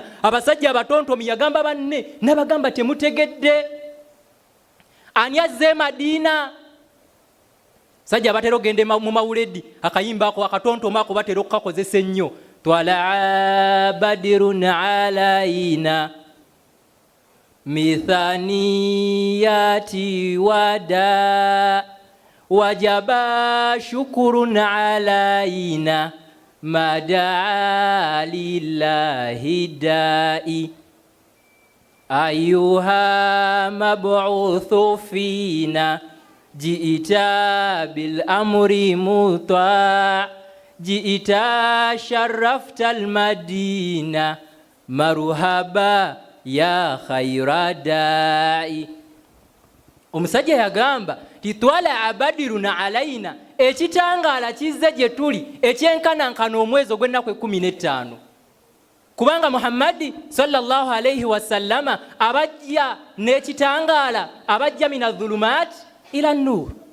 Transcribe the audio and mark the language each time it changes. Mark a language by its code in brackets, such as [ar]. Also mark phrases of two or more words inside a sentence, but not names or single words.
[lg] Abasajja abatontomi yagamba banne, n'abagamba temutegedde ani azze Madiina. Sajja batera ogende mu mawuledi akayimba ako akatontoma ako batera okukakozesa ennyo, twala [ar] بدر علينا من ثنيات الوداع وجب الشكر علينا ما دعا لله داع أيها المبعوث فينا جئت بالأمر المطاع جئت شرفت المدينة مرحبا يا خير داع. [lg] Omusajja yagamba titwala [ar] البدر علينا, [lg] ekitangaala kizze gye tuli ekyenkanankana omwezi ogw'ennaku 15, kubanga Muhammadi [ar] صلى الله عليه وسلم [lg] abajja n'ekitangaala, abajja [ar] من الظلمات إلى النور.